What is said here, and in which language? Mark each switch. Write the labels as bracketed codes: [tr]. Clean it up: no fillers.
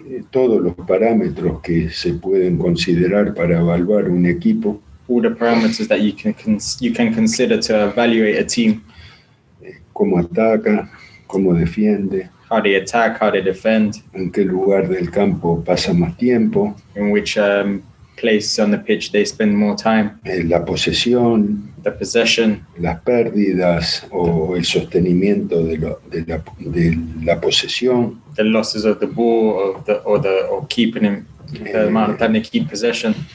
[es] Todos los parámetros que se pueden considerar para evaluar un equipo. [en] All the parameters that you can consider to evaluate a team. [es] Cómo ataca, cómo defiende. [en] How they attack, how they defend. [es] En qué lugar del campo pasa más tiempo. [en] In which place on the pitch they spend more time. [es] La posesión. [en] The possession. [es] Las pérdidas o el sostenimiento de la posesión. [en] The losses of the ball or keeping him, the amount of time they keep possession.